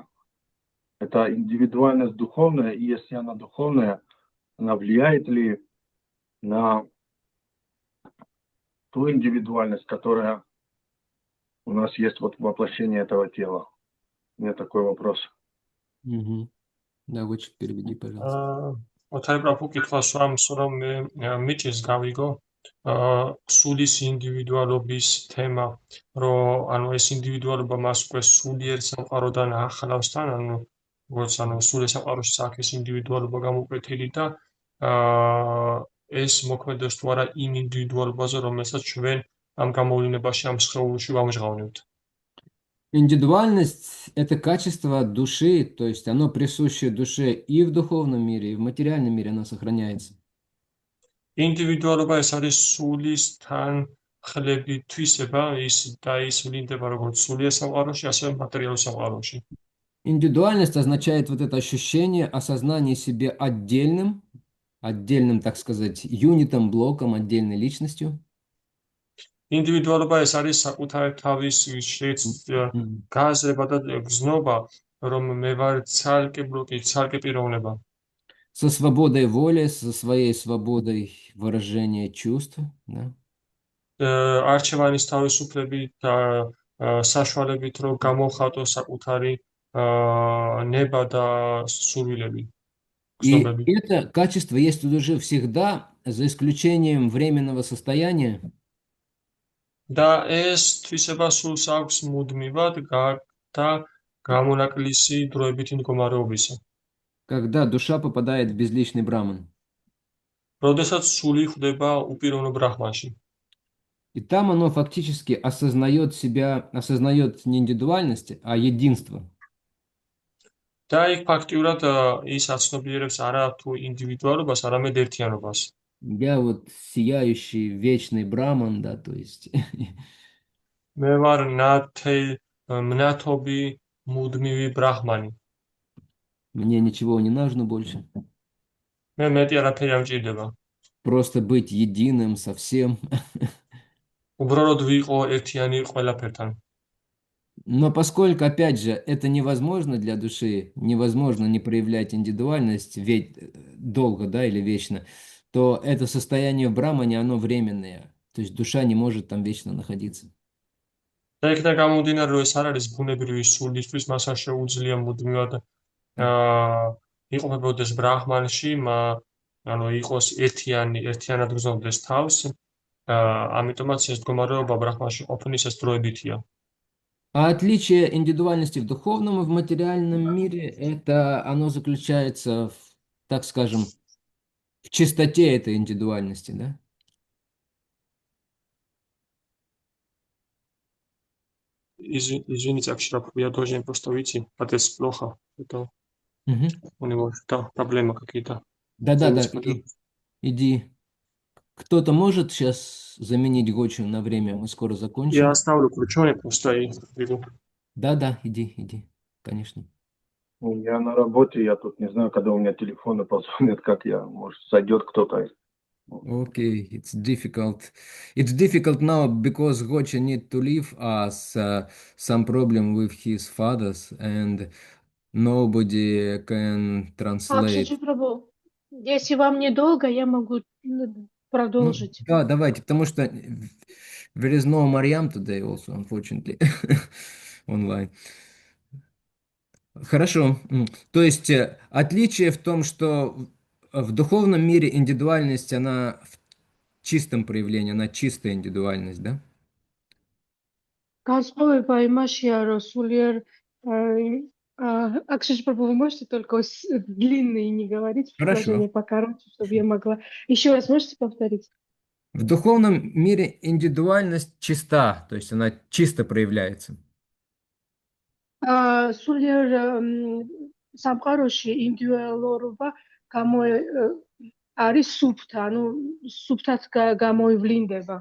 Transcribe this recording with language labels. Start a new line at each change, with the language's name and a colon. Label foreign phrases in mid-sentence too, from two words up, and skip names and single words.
Russian: Это индивидуальность духовная, и если она духовная, она влияет ли на ту индивидуальность, которая у нас есть вот воплощение этого тела? У меня такой вопрос. Мгм. Да, Гоча, переведи, пожалуйста.
Georgian: ოთარი პრაფუ კითხვას ვამს, რომ მე მიჭირს გავიგო სულის ინდივიდუალობის თემა, რომ ანუ ეს ინდივიდუალობა მას უკვე სულიერ სამყაროდან ახლავს თან, ანუ როგორც ანუ სულიერ სამყაროში საქმის ინდივიდუალობა გამოკვეთილი და ეს მოქმედებს თუ არა იმ ინდივიდუალობაზე, რომელსაც ჩვენ ამ გამოვლენებაში ამ სხეულში ვამჟღავნებთ.
Russian: Индивидуальность – это качество души, то есть оно присуще душе и в духовном мире, и в материальном мире оно сохраняется.
Georgian: ინდივიდუალობა ეს არის სულის თანხლები თვისება, ის დაისვლინდება როგორც სულიერ სამყაროში, ასევე მატერიალურ სამყაროში.
Russian: Индивидуальность означает вот это ощущение осознания себя отдельным, так сказать, юнитом, блоком, отдельной личностью.
Georgian: ინდივიდუალობა ეს არის საკუთარი თავის გააზრება და გზნობა, რომ მე ვარ ცალკე ბლოკი, ცალკე პიროვნება.
Russian: Со свободой воли, со своей свободой выражения чувств. Да?
Georgian: არჩევანის თავისუფლებით და საშუალებით, რომ გამოვხატო საკუთარი ნება და სურვილები,
Russian: И
Georgian: გზნობები.
Russian: это качество есть у души всегда, за исключением временного состояния,
Georgian: და ეს თვისება სულს აქვს მუდმივად და გამონაკლისი დროებითი მდგომარეობისა.
Russian: когда душа попадает в безличный браман.
Georgian: როდესაც სული ხვდება უპიროვნო ბრაჰმანში.
Russian: И там оно фактически осознает себя, осознает не индивидуальность, а единство.
Georgian: და იქ ფაქტიურად ის აცნობიერებს არა თუ ინდივიდუალობას, არამედ ერთიანობას.
Russian: Я вот сияющий вечный браман, да, то есть
Georgian: მე ვარ მნათობი მუდმივი ბრაჰმანი.
Russian: мне ничего не нужно больше.
Georgian: მე მეტი არაფერი არ მჭირდება.
Russian: Просто быть единым со всем.
Georgian: უბრალოდ ვიყო ერთიანი ყველაფერთან.
Russian: Но поскольку, опять же, это невозможно для души, невозможно не проявлять индивидуальность ведь долго, да, или вечно, то это состояние в брамане, оно временное. То есть душа не может там вечно находиться.
Georgian: და იქიდან გამომდინარე, რომ ეს არ არის ბუნებრივი სულისთვის, მას არ შეუძლია მუდმივად იყოფებოდეს ბრაჰმანში, ანუ იყოს ერთიანად გზნობდეს თავს, ამიტომაც ეს მდგომარეობა ბრაჰმანში ყოფნის ეს დროებითია.
Russian: А отличие индивидуальности в духовном и в материальном мире, это оно заключается, так скажем, в чистоте этой индивидуальности, да? Извините, я тоже просто выйти, отец плохо, это у него проблемы какие-то. Да, иди. Кто-то может сейчас заменить Гочу на время? Мы скоро закончим. Я оставлю ключом, просто и иду. Да, иди, конечно. Я на работе, я тут не знаю, когда у меня телефоны позвонят, как я, может, сойдет кто-то.
English: Okay, it's difficult. It's difficult now because Gocha need to leave us some problem with his fathers and nobody can translate.
Russian: Акшачи Прабhu, если вам недолго, я могу продолжить. Да, давайте, потому что
English: There is no Mariam today also, unfortunately, online.
Russian: Хорошо. То есть отличие в том, что в духовном мире индивидуальность, она в чистом проявлении, она чистая индивидуальность, да?
Georgian: Განსხვავება იმაშია, რომ სულიერ აქ
Russian: шешпробу вы можете только длинный не говорить Хорошо. предложение покороче, чтобы я могла. Еще раз можете повторить? В духовном мире индивидуальность чиста, то есть она чисто проявляется.
Georgian: სულიერ სამყაროში ინდივიდუალობა არის სუფთა, ანუ სუფთად გამოივლინდება.